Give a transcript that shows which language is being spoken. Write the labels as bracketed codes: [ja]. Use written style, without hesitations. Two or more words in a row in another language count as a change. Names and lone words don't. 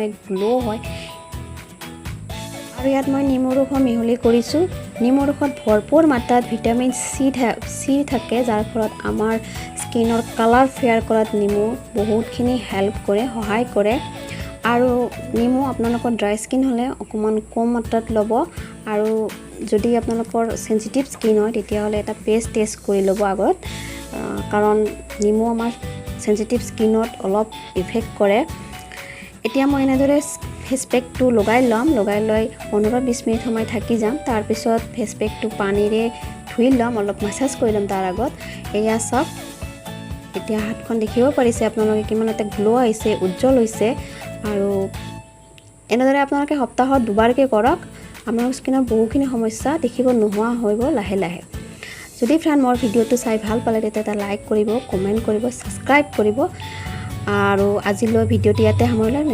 [as] গ্লো হয় আৰু ইয়াত মই নিমু ৰস মিহলি কৰিছো নিমু ৰসত ভৰপুৰ মাত্ৰাত ভিটামিন সি থাকে যাৰ ফলত আমাৰ স্কিনৰ [en] colour fair [as] কৰাত নিমু বহুতখিনি হেল্প কৰে সহায় কৰে আৰু নিমু আপোনালোকৰ [en] dry skin [as] হলে অকমান কম মাত্ৰাত লব আৰু যদি আপোনালোকৰ [en] sensitive skin [as] হয় তেতিয়া হলে এটা [en] paste test [as] কৰি লব আগত কাৰণ নিমু আমাৰ [en] sensitive skinত [as] অলপ ইফেক্ট কৰে এতিয়া মই এনেদৰে [en] face pack [as] तो লগাই লৈ 15-20 মিনিট সময় থাকি যাম তাৰ পিছত [en] face pack [as] তো পানীৰে ধুই লম অলপ মাসাজ কৰি লম তাৰ আগত এয়া সব এতিয়া হাতখন দেখিব পাৰিছে আপোনালোকে কিমান এটা গ্লো আহিছে উজ্জ্বল হৈছে আৰু এনেদৰে আপোনালোকে সপ্তাহত দুবাৰকৈ কৰক আপোনাৰ স্কিনৰ বহুখিনি সমস্যা দেখিব নোহোৱা হৈব লাহে লাহে যদি ফ্ৰেন্ড মোৰ ভিডিওটো চাই ভাল পালে তেতিয়া এটা লাইক কৰিব কমেন্ট কৰিব সাবস্ক্ৰাইব কৰিব আৰু আজিলৈ ভিডিওটো ইয়াতে সামৰিলোঁ